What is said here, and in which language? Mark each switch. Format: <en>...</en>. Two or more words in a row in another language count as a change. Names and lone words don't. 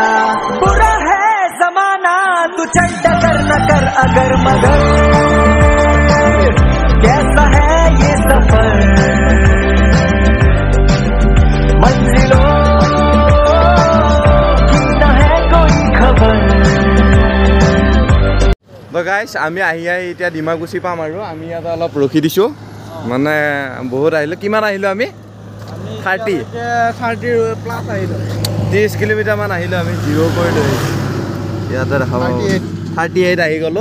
<hi>बुरा है जमाना तू चल डगर न कर अगर मगर, कैसा है ये सफर, मंजिलों की न है कोई खबर।</hi> <as>তো গাইছ আমি আহি এতিয়া ডিমাকুচি পাম, আৰু আমি ইয়াতে অলপ ৰখি দিছোঁ। মানে বহুত আহিলোঁ। কিমান আহিলোঁ আমি? 30 প্লাছ আহিলোঁ। 30 কিলোমিটাৰমান আহিলোঁ আমি, জিৰ' কৰি লৈ ইয়াতে দেখাব 38 আহি গ'লোঁ।</as>